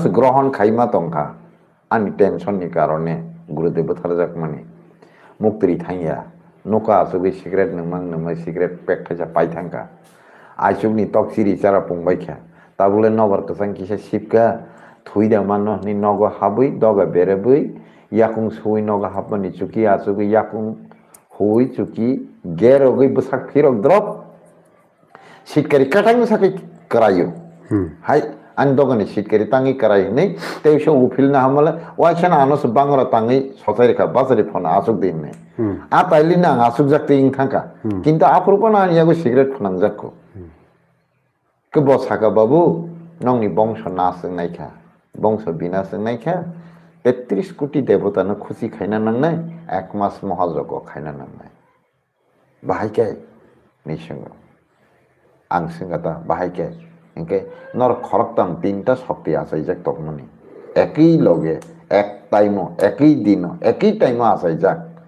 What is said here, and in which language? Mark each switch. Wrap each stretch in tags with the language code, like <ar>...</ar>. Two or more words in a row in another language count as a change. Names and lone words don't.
<trp>ग्रहण खाइमा तंखा आंनि टेंशन नि कारणे गुरुदेव थारजाक माने मुक्ति थांया नुका सुगै सिगारेट नमां नमा सिगारेट पेक थाजा पाइ थांका आइसुगनि तक सिरि चारा पंबायखा ताबुले नबर कसां किसा सिपका থুইদা মানো নি নগ হাবই দগা বেরেবই ইয়াকুং সুই নগ হাবনি চুকি আসুগি ইয়াকুং হুই চুকি গেরগই বসাক ফিরক দ্রপ সিটকারি কাটাং সাকে करायो हाय आं दगनि सिटकारि तांगि कराय नै तेसो उफिलना हमला वाइसन आनस बांगरा तांगि ससायखा बाजारि फना आसुक दिनने आ ताइलिना आसुक जाक्ते इन थांका किन्तु आफुरपना आनियागो सिगारेट फनां जाखो के बसाका बाबू नंनि बंश नास नायखा बंश बिनास नायखा 33 कोटी देवतानो खुशी खाइना नांनाय एक मास महाजग खाइना नांनाय बाहायके निसंग आं सिंगाता बाहायके इनके नर खरकताम 3टा शक्ति आसाइजाक तकमनि एकै लगे एक टाइमो एकै दिनो एकै टाइमो आसाइजाक</trp>